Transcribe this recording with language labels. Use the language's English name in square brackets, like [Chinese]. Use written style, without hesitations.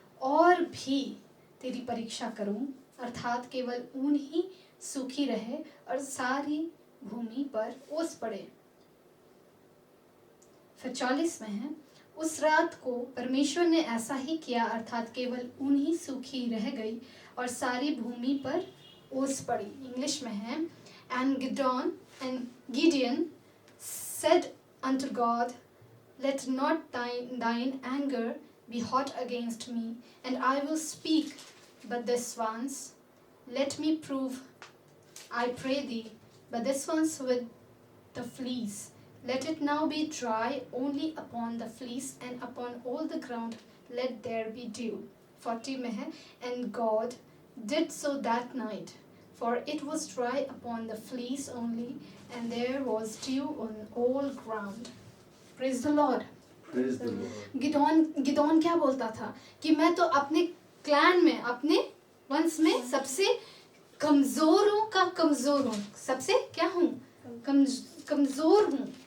[Hindi] और भी तेरी परीक्षा करूं, अर्थात केवल ऊन ही सूखी रहे और सारी भूमि पर ओस पड़े। फिर 40 में है, उस रात को परमेश्वर ने ऐसा ही किया, अर्थात केवल ऊन ही सूखी रह गई और सारी भूमि पर ओस पड़ी। इंग्लिश में है, [English] And Gideon said unto God, let not thine anger be hot against me, and I will speak but this once. Let me prove, I pray thee, but this once with the fleece. Let it now be dry only upon the fleece, and upon all the ground let there be dew. [Hindi] 40 में है, [English] and God did so that night, for it was dry upon the fleece only, and there was dew on all ground. Praise the Lord. Praise the Lord. [Hindi] Gideon क्या बोलता था कि मैं तो अपने clan में, अपने वंश में सबसे कमजोरों का कमजोर हूँ, सबसे क्या हूँ, कमजोर हूँ।